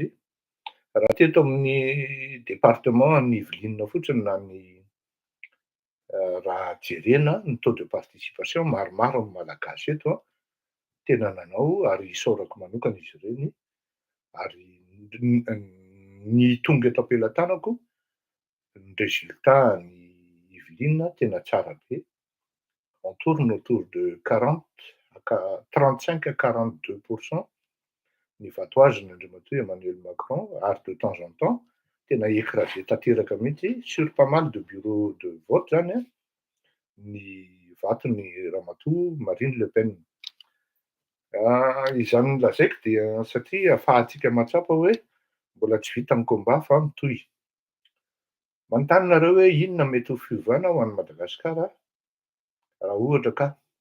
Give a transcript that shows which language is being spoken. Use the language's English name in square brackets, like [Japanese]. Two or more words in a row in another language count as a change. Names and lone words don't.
[Malagasy] Raha teto amin'ny département ny Yveline fotsiny na ny raha jerena ny [French] taux de participation [Malagasy] maromaro ny malagasy eto tena nanao ary isaorako manokana izy ireny ary ny tonga eto am-pelantanako ny résultat ny Yveline tena tsara be. [French] On tourne autour de 35 à 42%. [Malagasy] Ny vatoazony Andriamatoa Emmanuel Macron ary [French] de temps en temps [Malagasy] tena écrasé tanteraka mihitsy [French] sur pas mal de bureaux de vote [Malagasy] zany ny vatony ramatoa Marine Le Pen. Izany nolazaiko dia satria ahafahantsika mahatsapa hoe mbola tsy vita ny combat fa mitohy. Manontany nareo hoe inona mety ho fiovana ho an'i Madagasikara raha ohatra ka.